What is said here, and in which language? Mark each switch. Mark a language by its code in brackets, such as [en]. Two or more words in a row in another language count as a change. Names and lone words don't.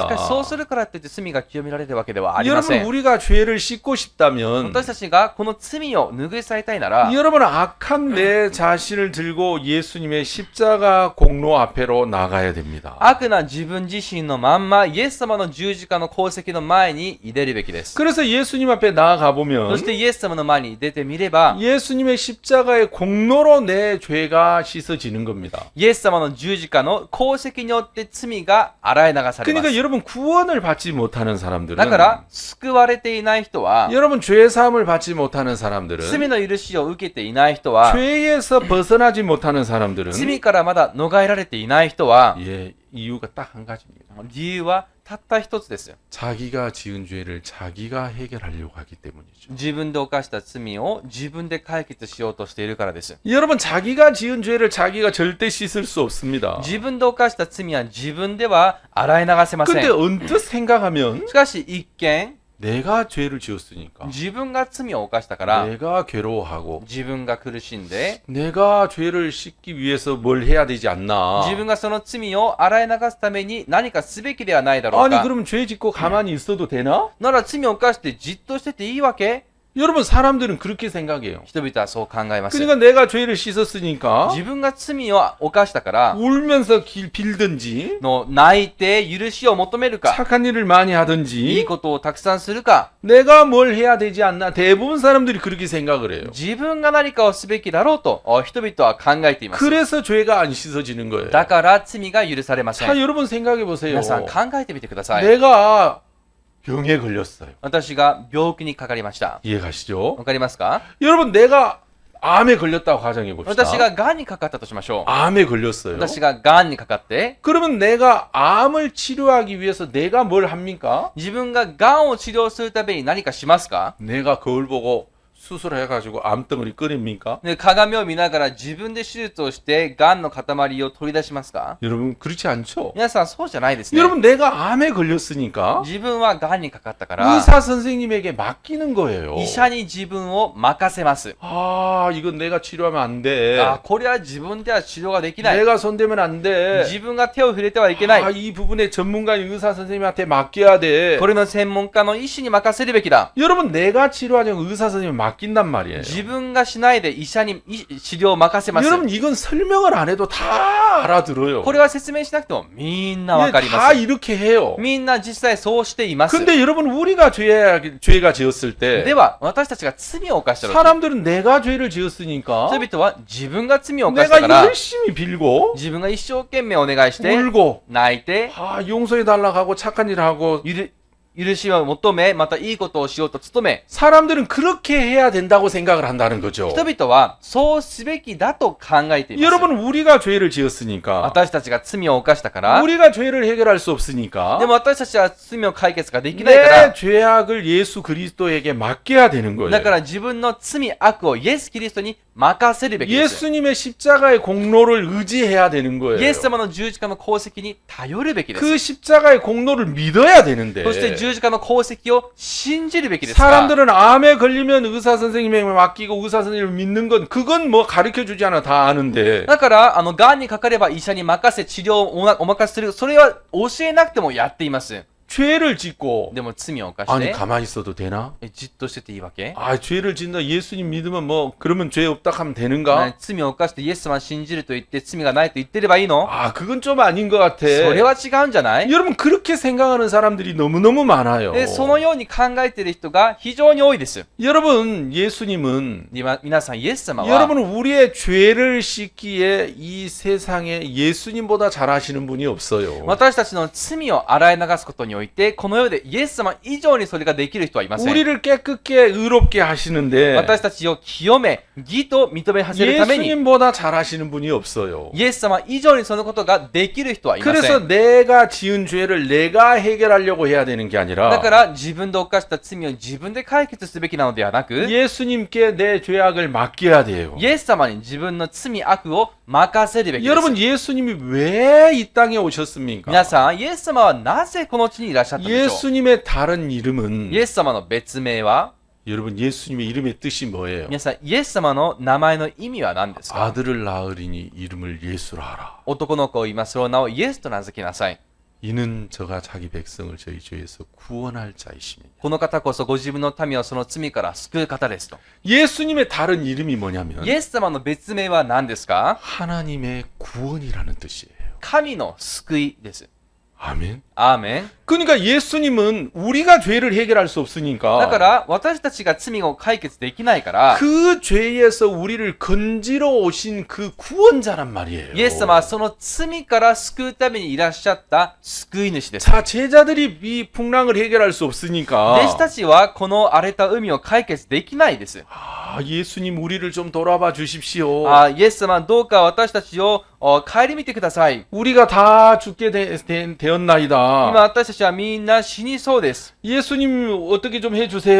[ja] しかしそうするからって言って罪が清められるわけではありませ [ko] 여러분 [ja] ん。 [ko] 우리가 죄를 씻고 싶다면 [ja] 私たちがこの罪を拭い去りたいなら、 [ko] 여러분 악한 내 자신을 들고 예수님의 십자가 공로 앞에로 나가야 됩니다. [ja] 悪な自分自身のまんまイエス様の十字架の功績の前に出るべきです。 [ko] 그래서 예수님 앞에 나아가 [ja] そ [ko] 보면 [ja] してイエス様の前に出てみれば、 [ko] 예수님의 십자가의 공로로 내 죄가 씻어지는 겁니다. [ja] イエス様の十字架の功績によって罪が洗い流されま [ko] 그러니까 [ja] す。 [ko] 여러분 구원을 받지 못하는 [ja] だ [ko] 사람들은 [ja] から救われていない人は、 [ko] 여러분 죄 사함을 받지 못하는 사람들은 [ja] 罪の許しを受けていない人は、 [ko] 죄에서 벗어나지 못하는 사람들은 [ja] 罪からまだ逃れられていない人は、 [ko] 예, 이유가 딱 한 가지입니다. [ja] 理由はたった一つです。 [ko] 자기가 지은 죄를 자기가 해결하려고 하기 때문이죠. [ja] 自分で犯した罪を自分で解決しようとしているからです。 [ko] 여러분 자기가 지은 죄를 자기가 절대 씻을 수 없습니다. [ja] 自分で犯した罪は自分では洗い流せませ [ko] 근데 [ja] ん。 [ko] 언뜻 생각하면 [ja] しかし一見、 [ko] 내가 죄를 지었으니까 [ja] 自分が罪を犯したから [ko] 내가 괴로워하고 [ja] 自分が苦しんで [ko] 내가 죄를 씻기 위해서 뭘 해야 되지 않나. [ja] 自分がその罪を洗い流すために何かすべきではないだろう [ko] 아니 [ja] か。 [ko] 그럼 죄 짓고 가만히 있어도 되나? [ja] なら罪を犯してじっとしてていいわけ？ [ko] 여러분 사람들은 그렇게 생각해요. [ja] 人々はそう考えます。 [ko] 그러니까 내가 죄를 씻었으니까 [ja] 自分が罪を犯したから [ko] 울면서 빌든지 [ja] の泣いて許しを求めるか、 [ko] 착한 일을 많이 [ja] いい [ko] 하든지 [ja] ことをたくさんするか、 [ko] 내가 뭘 해야 되지 않나. 대부분 사람들이 그렇게 생각을 해요. [ja] 自分が何かをすべきだろうと人々は考えています。 [ko] 그래서 죄가 안 씻어지는 거예요. [ja] だから罪が許されませ [ko] 자 [ja] ん。 [ko] 여러분 생각해 보세요. [ja] 皆さん考えてみてください。 [ko] 내가 병에 걸렸어요. [ja] 私が病気にかかりました。 [ko] 이해가시죠? [ja] わかりますか？ [ko] 여러분 내가 암에 걸렸다고 가정해 봅시다. [ja] 私が癌にかかったとしましょう。 [ko] 암에 걸렸어요. [ja] 私が癌にかかって、 [ko] 그러면 내가 암을 치료하기 위해서 내가 뭘 합니까? [ja] 自分が癌を治療するために何かしますか？ [ko] 내가 거울 보고 수술해가지고 암덩어리 꺼냅니까? [ja] で、鏡を見ながら自分で手術をして癌の塊を取り出しますか？ [ko] 여러분 그렇지 않죠? [ja] 皆さんそうじゃないですね。 [ko] 여러분 내가 암에 걸렸으니까 [ja] 自分は癌にかかったから [ko] 의사 선생님에게 맡기는 거예요. [ja] 医者に自分を任せます。 [ko] 아 이건 내가 치료하면 안 돼. [ja] あ、これは自分では治療ができない。 [ko] 내가 손대면 안 돼. [ja] 自分が手を触れてはいけない。 [ko] 아, 이 부분에 전문가인 의사 선생님한테 맡겨야 돼. [ja] これの専門家の医師に任せるべきだ。 [ko] 여러분 내가 치료하지 않고 의사 선생님 맡긴단 말이에요. [ja] 自分がしないで医者に治療を任せます。 [ko] 여러분 이건 설명을 안 해도 다 알아들어요. [ja] これは説明しなくてもみんなわかり [ko] 다 [ja] ます。 [ko] 이렇게 해요. [ja] みんな実際そうしています。 [ko] 근데 여러분 우리가 죄가 지었을 [ja] で [ko] 때 [ja] は、私たちが罪を犯したとき、 [ko] 사람들은 내가 죄를 지었으니까 [ja] 人々は自分が罪を犯したか [ko] 내가 [ja] ら、 [ko] 열심히 빌고 [ja] 自分が一生懸命お願いして、 [ko] 울고 [ja] 泣いて、 [ko] 아, 용서해 달라고 하고 착한 일 하고 [ja] 許しを求め、またいいことをしようと努め、 [ko] 사람들은 그렇게 해야 된다고 생각을 한다는 거죠. [ja] 人々はそうすべきだと考えています。 [ko] 여러분 우리가 죄를 지었으니까 [ja] 私たちが罪を犯したから、 [ko] 우리가 죄를 해결할 수 없으니까 [ja] でも私たちは罪を解決ができないか [ko] 내 [ja] ら、 [ko] 죄악을 예수 그리스도에게 맡겨야 되는 거예요. [ja] だから自分の罪悪をイエス・キリストに任せるべきです。 [ko] 예수님의 십자가의 공로를 의지해야 되는 거예요. [ja] イエス様の十字架の功績に頼るべきです。 [ko] 그 십자가의 공로를 믿어야 되는데 [ja] そして十字架の功績を信じるべきですが、 [ko] 사람들은 암에 걸리면 의사 선생님에게 맡기고 의사 선생님을 믿는 건 그건 뭐 가르쳐 주지 않아 다 아는데 [ja] だから、癌にかかれば医者に任せ治療をお任せする。それは教えなくてもやっています。 [ko] 죄를 짓고 [ja] でも罪を犯し [ko] 아니 [ja] て、 [ko] 가만히 있어도 되나? [ja] じっとしてていいわけ？ [ko] 아 죄를 짓는다 예수님 믿으면 뭐 그러면 죄 없다 하면 되는가? [ja] 罪を犯してイエス様を信じると言って罪がないと言ってればいいの？ [ko] 아 그건 좀 아닌 것 같아. [ja] それは違うんじゃない？ [ko] 여러분 그렇게 생각하는 사람들이 너무너무 많아요. [ja] で、そのように考えている人が非常に多いです。 [ko] 여러분 예수님은 [ja] 皆さん、イエス様は、 [ko] 여러분 우리의 죄를 씻기에 이 세상에 예수님보다 잘하시는 분이 없어요. [ja] 私たちの罪を洗い流すことにおいて、この世でイエス様以上にそれができる人はいません。 [ko] 우리를 깨끗게 의롭게 하시는데 [ja] 私たちを清め、義と認めさせるために、 [ko] 예수님보다 잘하시는 분이 없어요. [ja] イエス様以上にそのことができる人はいませ [ko] 그래서 [ja] ん。 [ko] 내가 지은 죄를 내가 해결하려고 해야 되는 게 [ja] だ [ko] 아니라 [ja] から自分で犯した罪を自分で解決すべきなのではなく、 [ko] 예수님께 내 죄악을 맡겨야 돼요. [ja] イエス様に自分の罪悪を任せるべきです。 [ko] 여러분 예수님이 왜 이 땅에 오셨습니까? [ja] 皆さん、イエス様はなぜこの地にいらっしゃったんでしょう。 [ko] 예수님의 다른 이름은 [ja] イエス様の別名は、 [ko] 여러분 예수님의 이름의 뜻이 뭐예요? [ja] 皆さん、イエス様の名前の意味は何ですか？ [ko] 아들을 낳으리니 이름을 예수라 하라. [ja] 男の子を言います。その名をイエスと名付けなさい。 [ko] 이는 저가 자기 백성을 저희 죄에서 구원할 자이십니다. [ja] この方こそご自分の民をその罪から救う方ですと。 [ko] 예수님의 다른 이름이 뭐냐면 [ja] イエス様の別名は何ですか？ [ko] 하나님의 구원이라는 뜻이에요. [ja] 神の救いです。 [ko] 아멘. [ja] アーメン。 [ko] 그러니까 예수님은 우리가 죄를 해결할 수 [ja] だか [ko] 없으니까 [ja] ら私たちが罪を解決できないから、 [ko] 그 죄에서 우리를 건지러 오신 그 구원자란 말이에요. [ja] イエス様はその罪から救うためにいらっしゃった救い主です。 [ko] 자, 제자들이 이 풍랑을 해결할 수 [ja] 弟 [ko] 없으니까 [ja] 子たちはこの荒れた海を解決できないです。 [ko] 아, 예수님 우리를 좀 돌아봐 주십시오. [ja] イエス様どうか私たちを顧みてください。 [ko] 우리가 다 죽게 [ja] 今 [ko] 되었나이다. [ja] 私たちはみんな死にそうです。 [ko] 예수님 어떻게 좀 해주세요.